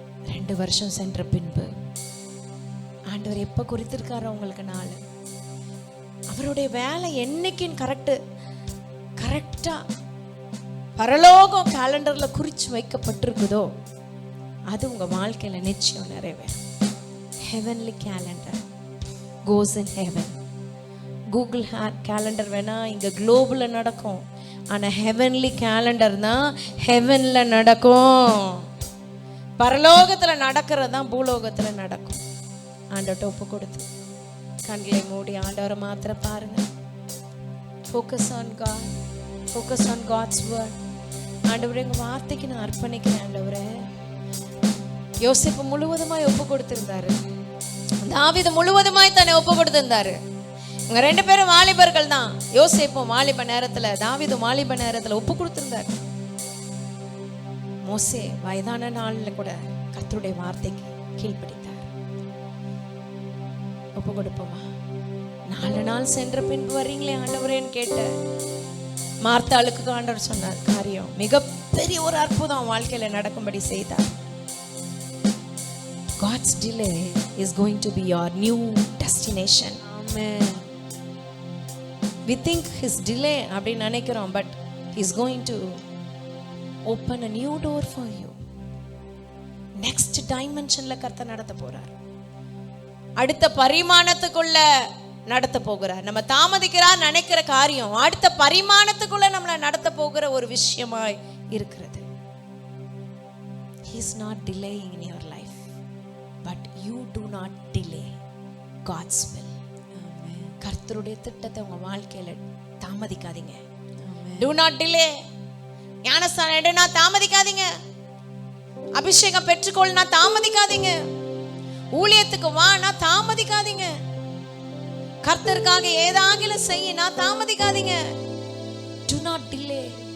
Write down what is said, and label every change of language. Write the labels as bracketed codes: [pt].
[ta] 2 வருஷம் சென்ற பின்பு ஆண்டவர் எப்ப குறித்திருக்காரு உங்களுக்கு நாள், அவருடைய வேலை என்னைக்குன்னு கரெக்டா பரலோகம் கேலண்டர்ல குறிச்சு வைக்கப்பட்டிருக்குதோ அது உங்க வாழ்க்கையில நிச்சயம் நிறைவேறும். [en] Heavenly calendar goes in heaven. [ta] Google calendar வேணா இங்க குளோபல்ல நடக்கும், ஆனா ஹெவன்லி கேலண்டர் தான் ஹெவன்ல நடக்கும். பரலோகத்துல நடக்கிறது தான் பூலோகத்துல நடக்கும். ஆண்டவர்ட்ட ஒப்பு கொடுத்து கண்களை மூடி ஆண்டவரை மாத்திர பாருங்க. [en] Focus on God, focus on God's word. [ta] ஆண்டவரே உங்க வார்த்தைக்கு நான் அர்ப்பணிக்கிறேன். ஆண்டவரே யோசிப்பு முழுவதுமாய் ஒப்பு கொடுத்திருந்தாரு, தாவீது முழுவதுமாய் தன்னை ஒப்பு கொடுத்திருந்தாரு. இவங்க 2 பேரும் வாலிபர்கள் தான். யோசேப்பும் வாலிப நேரத்துல, தாவீதும் வாலிப நேரத்துல ஒப்பு கொடுத்திருந்தார். மோசே வயதான நாள்ல கூட கர்த்தருடைய வார்த்தைக்கு கீழ்ப்படித்தார். ஒப்பு கொடுப்போமா? 4 நாள் சென்ற பின்பு வர்றீங்களே ஆண்டவரேன்னு கேட்ட மார்த்தாளுக்கு ஆண்டவர் சொன்னார் காரியம் மிகப்பெரிய ஒரு அற்புதம் வாழ்க்கையில நடக்கும்படி செய்தார். [en] God's delay is going to be your new destination. Amen. We think his delay [ta] அப்படின்னு நினைக்கிறோம், [en] but he's going to open a new door for you. [ta] Next dimensionல கர்த்தர் நடத்த போறார். அடுத்த பரிமாணத்துக்குள்ள நடத்த போகிறார். நம்ம தாமதிக்கிறார் நினைக்கிற காரியம் அடுத்த பரிமாணத்துக்குள்ள நம்மளை நடத்த போகிற ஒரு விஷயமாய் இருக்கிறது. [en] He is not delaying in your life, but you do not delay God's will. [ta] கர்த்தருடைய திட்டத்தை உங்க வாழ்க்கையில தாமதிக்காதீங்க. [en] Do not delay. [ta] ஞானஸ்நானம் எடுனா தாமதிக்காதீங்க. அபிஷேகம் பெற்றுக்கொள்ளனா தாமதிக்காதீங்க. ஊழியத்துக்கு வானா தாமதிக்காதீங்க. கர்த்தருக்காக ஏதாகிலும் செய்யினா தாமதிக்காதீங்க. [en] Do not delay.